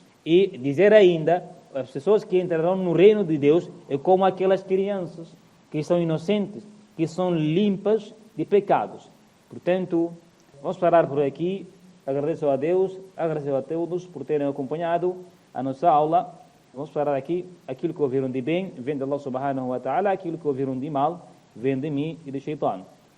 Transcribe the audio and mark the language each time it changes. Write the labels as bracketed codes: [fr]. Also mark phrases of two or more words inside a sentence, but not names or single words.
[pt] E dizer ainda, as pessoas que entrarão no reino de Deus é como aquelas crianças que são inocentes, que são limpas de pecados. Portanto, vamos parar por aqui. Agradeço a Deus, agradeço a todos por terem acompanhado a nossa aula. Vamos parar aqui. Aquilo que ouviram de bem vem de [ar] الله سبحانه وتعالى, [pt] aquilo que ouviram de mal vem de mim e de Shaitan.